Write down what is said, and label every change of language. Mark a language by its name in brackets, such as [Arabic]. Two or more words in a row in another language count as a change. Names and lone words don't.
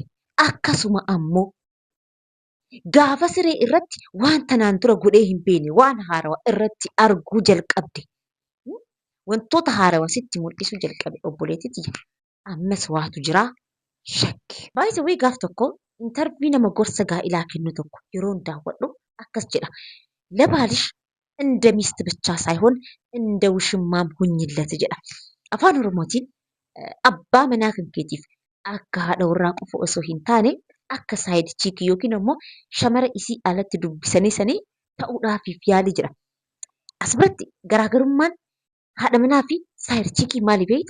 [Oromo] Akkasuma ammoo gaafa siree irratti waan tanaan dura godhee hin beekne waan haarawaa irratti arguu jalqabde wantoota haarawaa sitti mul'isuu jalqabe obboleettii jira. Ammas waatu jira shakke. Baay'ee wayii gaaf tokko intarvii nama gorsa gaa'ilaa kennu tokko yeroon daawwadhu akkas jedha. [Amharic] Labaalish እንደ ሚስት ብቻ ሳይሆን እንደ ውሽማም ሁኝለት jedha. [Oromo] Afaan Oromootiin abbaa manaa kan keetiif akka haadha warraa qofa osoo hin taane akka saayid chiikii yookiin immoo shamara isii alatti dubbisanii ta'uudhaafiif yaalii jedha. Asirratti garaagarummaan haadha manaa fi saayid chiikii maali beektu?